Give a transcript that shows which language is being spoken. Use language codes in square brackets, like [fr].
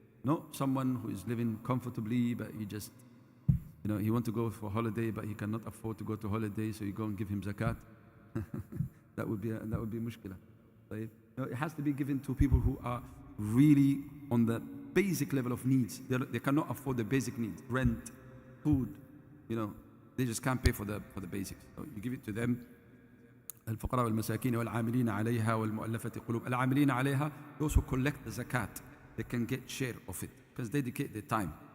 [en] No, someone who is living comfortably, but he just, he wants to go for holiday, but he cannot afford to go to holiday, so you go and give him zakat. that would be mushkila. Right? No, it has to be given to people who are really on the basic level of needs. They cannot afford the basic needs, rent, food. They just can't pay for the basics. So you give it to them. [ar] الفقراء والمساكين والعاملين عليها والمؤلفة قلوب. العاملين عليها, [en] those who collect the zakat, they can get share of it because they dedicate their time.